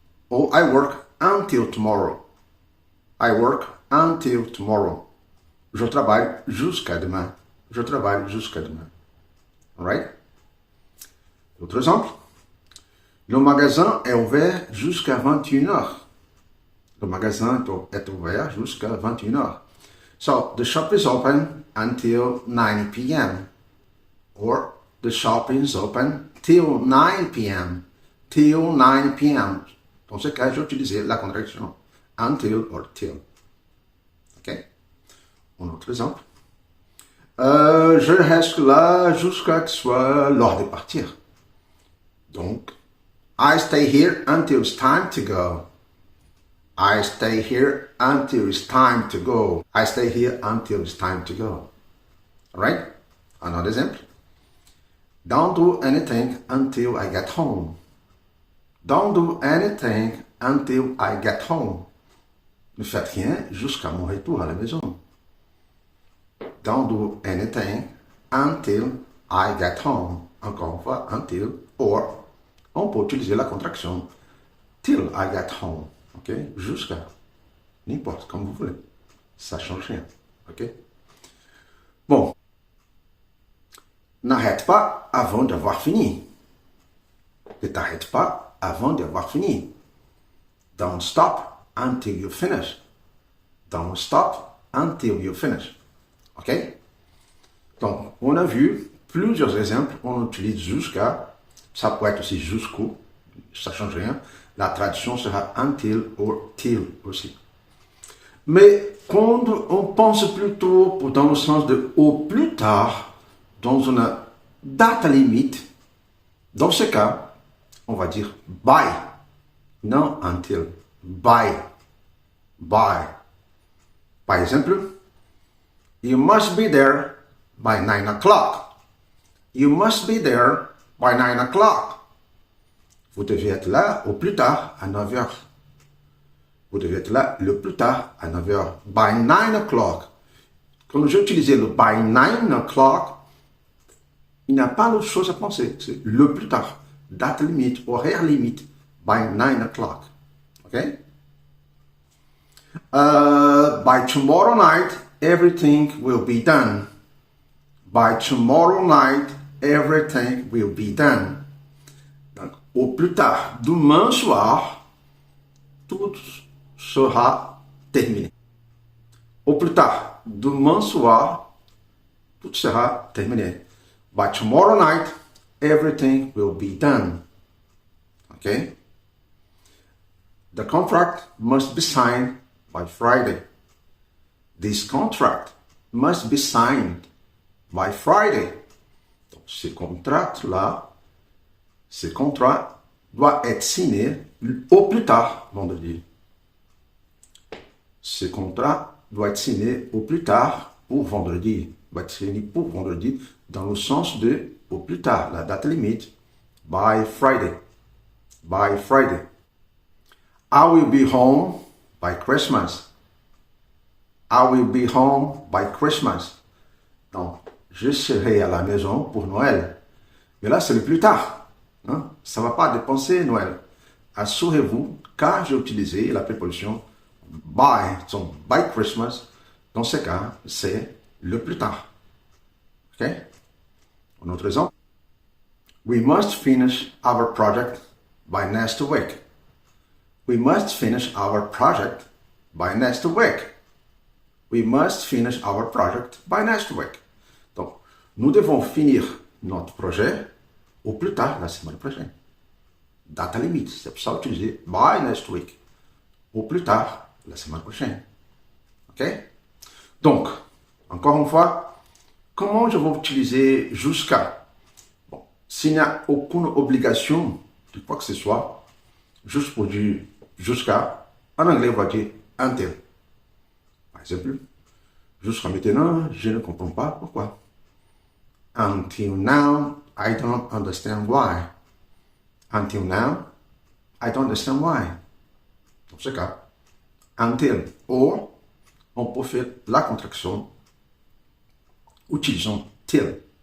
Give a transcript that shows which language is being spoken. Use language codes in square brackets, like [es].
[en] Or I work until tomorrow. I work until tomorrow. [fr] Je travaille jusqu'à demain. Je travaille jusqu'à demain. Alright? Autre exemple. Le magasin est ouvert jusqu'à 21h. Le magasin est ouvert jusqu'à 21h. [en] So, the shop is open until 9 p.m. Or, the shop is open till 9 p.m. Till 9 p.m. [fr] Dans ce cas, j'ai utilisé la contraction [en] until or till. [fr] OK? Un autre exemple. Je reste là jusqu'à que ce soit l'heure de partir. [en] Donc, I stay here until it's time to go. I stay here until it's time to go. I stay here until it's time to go. Alright? Another example. Don't do anything until I get home. Don't do anything until I get home. [fr] Ne faites rien jusqu'à mon retour à la maison. [en] Don't do anything until I get home. [fr] Encore une fois, [en] until or [fr] on peut utiliser la contraction [en] till I get home. [fr] Ok? Jusqu'à. N'importe, comme vous voulez. Ça change rien. Ok? Bon. N'arrête pas avant d'avoir fini. Ne t'arrête pas avant d'avoir fini. [en] Don't stop until you finish. Don't stop until you finish. Ok? [fr] Donc, on a vu plusieurs exemples. On utilise jusqu'à. Ça peut être aussi jusqu'au. Ça ne change rien. La traduction sera [en] until or till [fr] aussi. Mais quand on pense plutôt dans le sens de au plus tard, dans une date limite, dans ce cas, on va dire by. Non until. By. By. Par exemple, [en] you must be there by 9 o'clock. You must be there by 9 o'clock. [fr] Vous devez être là au plus tard à 9 heures. Vous devez être là le plus tard à 9 heures. [en] By 9 o'clock. [fr] Quand j'ai utilisé le by 9 o'clock, il n'y a pas d'autre chose à penser. C'est le plus tard. Date limite, horaire limite. [en] By 9 o'clock. [fr] OK? [en] By tomorrow night, everything will be done. By tomorrow night, everything will be done. [fr] Donc, au plus tard, demain soir, tout sera terminé. Au plus tard, demain soir, tout sera terminé. [en] By tomorrow night, everything will be done. Okay? The contract must be signed by Friday. This contract must be signed by Friday. [fr] Donc, ce contrat-là, ce contrat doit être signé au plus tard vendredi. Ce contrat doit être signé au plus tard pour vendredi. Doit être signé pour vendredi dans le sens de au plus tard, la date limite, [en] by Friday. [fr] By Friday. [en] I will be home by Christmas. I will be home by Christmas. [fr] Donc, je serai à la maison pour Noël. Mais là, c'est le plus tard. Hein? Ça ne va pas dépenser Noël. Assurez-vous, car j'ai utilisé la préposition by, [en] so by Christmas, [fr] Dans ce cas, c'est le plus tard. OK? Un autre exemple. [en] We must finish our project by next week. We must finish our project by next week. We must finish our project by next week. [fr] Donc, nous devons finir notre projet au plus tard la semaine prochaine. Date limite, c'est pour ça utiliser [en] by next week. [fr] Au plus tard la semaine prochaine. OK? Donc, encore une fois, comment je vais utiliser jusqu'à? Bon, s'il n'y a aucune obligation de quoi que ce soit, juste pour dire jusqu'à, en anglais, on va dire until. Par exemple, jusqu'à maintenant, je ne comprends pas pourquoi. [en] Until now, I don't understand why. Until now, I don't understand why. [fr] Dans ce cas, [en] until, or, [fr] on peut faire la contraction utilisant till.